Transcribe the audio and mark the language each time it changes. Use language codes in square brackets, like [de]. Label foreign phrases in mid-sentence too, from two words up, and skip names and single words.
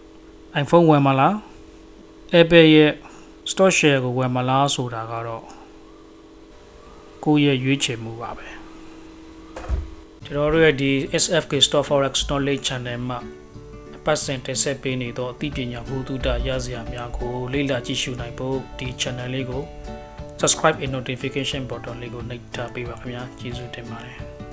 [my] ဝယ်မှာလား Apple ရဲ့ [en] stock share [my] ကိုဝယ်မှာလားဆိုတာကတော့ကိုယ့်ရဲ့ရွေးချယ်မှုပါပဲကျွန်တော်တို့ရဲ့ဒီ SFK Stock Forex Knowledge Channel မှာပတ်စင်တင်ဆက်ပေးနေသောအသိပညာဘုဒ္ဓရစရာများကိုလေ့လာကြည့်ရှုနိုင်ဖို့ဒီ channel လေးကို [en] subscribe and notification button [my] လေးကိုနှိပ်ထားပေးပါခင်ဗျာကျေးဇူးတင်ပါတယ်